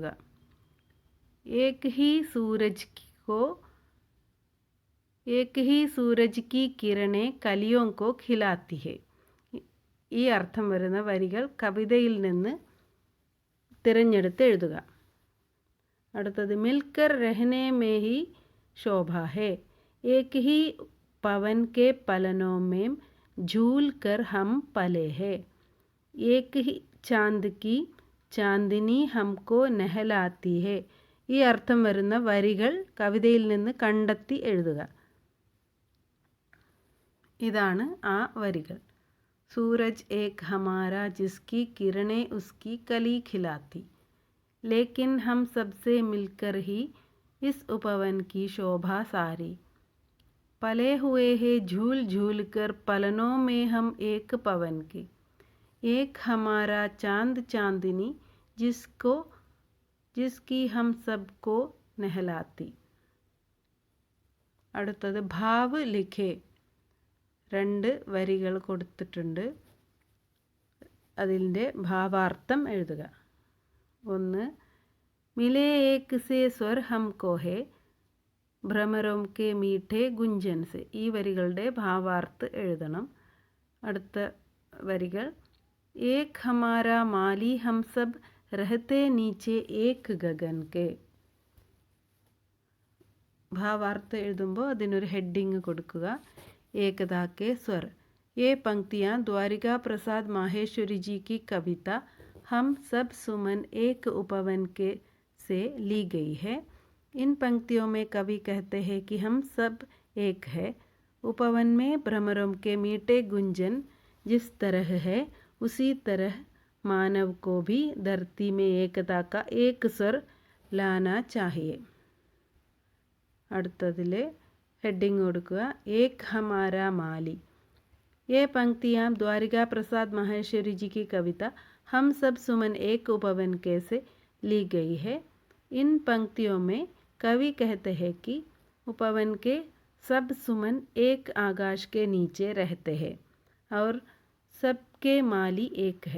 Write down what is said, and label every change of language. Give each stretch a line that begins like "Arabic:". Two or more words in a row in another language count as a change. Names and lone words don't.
Hindi: एक ही सूरज की किरणें कलियों को खिलाती है.
Malayalam: ഈ അർത്ഥം വരുന്ന വരികൾ കവിതയിൽ നിന്ന് തിരഞ്ഞെടുത്ത് എഴുതുക.
Hindi: അടുത്തത് मिलकर रहने में ही शोभा है. एक ही पवन के पलनों में झूल कर हम पले है. एक ही चांद की चांदनी हमको नहलाती है.
Malayalam: ഈ അർത്ഥം വരുന്ന വരികൾ കവിതയിൽ നിന്ന് കണ്ടെത്തി എഴുതുക. ഇതാണ് ആ വരികൾ.
Hindi: सूरज एक हमारा जिसकी किरणें उसकी कली खिलाती. लेकिन हम सबसे मिलकर ही इस उपवन की शोभा सारी. पले हुए हैं झूल झूल कर पलनों में हम एक पवन के. एक हमारा चांद चांदनी जिसकी हम सबको नहलाती. അടുത്തത് भाव लिखें.
Malayalam: രണ്ട് വരികൾ കൊടുത്തിട്ടുണ്ട്, അതിൻ്റെ ഭാവാർത്ഥം എഴുതുക. ഒന്ന്,
Hindi: मिले एक से स्वर हमको है भ्रमरों के मीठे गुंजन से.
Malayalam: ഈ വരികളുടെ ഭാവാർത്ഥ എഴുതണം. അടുത്ത വരികൾ
Hindi: एक हमारा माली हम सब रहते नीचे एक गगन के.
Malayalam: ഭാവാർത്ഥ എഴുതുമ്പോൾ അതിനൊരു ഹെഡിങ് കൊടുക്കുക.
Hindi: एकता के स्वर. ये पंक्तियाँ द्वारिका प्रसाद माहेश्वरी जी की कविता हम सब सुमन एक उपवन के से ली गई है. इन पंक्तियों में कवि कहते हैं कि हम सब एक है. उपवन में भ्रमरों के मीठे गुंजन जिस तरह है उसी तरह मानव को भी धरती में एकता का एक स्वर लाना चाहिए.
Malayalam: അടുത്തതിലെ ഹെഡിങ് കൊടുക്കുക
Hindi: एक हमारा माली. ये पंक्तियाँ द्वारिका प्रसाद माहेश्वरी जी की कविता हम सब सुमन एक उपवन के से ली गई है. इन पंक्तियों में कवि कहते हैं कि उपवन के सब सुमन एक आकाश के नीचे रहते हैं और सबके माली एक है.